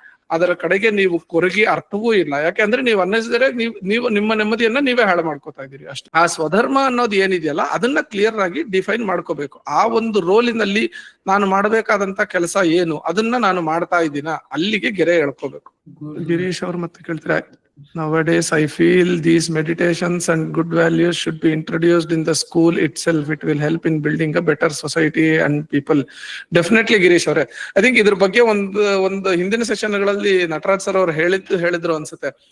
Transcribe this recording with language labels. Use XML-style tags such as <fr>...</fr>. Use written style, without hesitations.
<kn>ಅದರ ಕಡೆಗೆ ನೀವು ಕೊರಗಿ ಅರ್ಥವೂ ಇಲ್ಲ. ಯಾಕೆಂದ್ರೆ ನೀವು ಅನ್ನಿಸಿದ್ರೆ ನೀವು ನಿಮ್ಮ ನೆಮ್ಮದಿಯನ್ನ ನೀವೇ ಹಾಳು ಮಾಡ್ಕೋತಾ ಇದ್ದೀರಿ ಅಷ್ಟೇ. ಆ ಸ್ವಧರ್ಮ ಅನ್ನೋದು ಏನಿದೆಯಲ್ಲ ಅದನ್ನ ಕ್ಲಿಯರ್ ಆಗಿ ಡಿಫೈನ್ ಮಾಡ್ಕೋಬೇಕು. ಆ ಒಂದು ರೋಲಿನಲ್ಲಿ ನಾನು ಮಾಡಬೇಕಾದಂತ ಕೆಲಸ ಏನು, ಅದನ್ನ ನಾನು ಮಾಡ್ತಾ ಇದ್ದೀನ, ಅಲ್ಲಿಗೆ ಗೆರೆ ಎಳ್ಕೋಬೇಕು. ಗಿರೀಶ್ ಅವ್ರು ಮತ್ತೆ ಕೇಳ್ತೀರಾ?</kn> <en>Nowadays, I feel these meditations and good values should be introduced in the school itself. It will help in building a better society and people. Definitely, Girish ಅವರೇ. I think</en> <kn>ಇದ್ರ ಬಗ್ಗೆ ಒಂದು ಹಿಂದಿನ ಸೆಷನ್ಗಳಲ್ಲಿ ನಟರಾಜ್ ಸರ್ ಅವ್ರು ಹೇಳಿದ್ರು ಅನ್ಸುತ್ತೆ.</kn>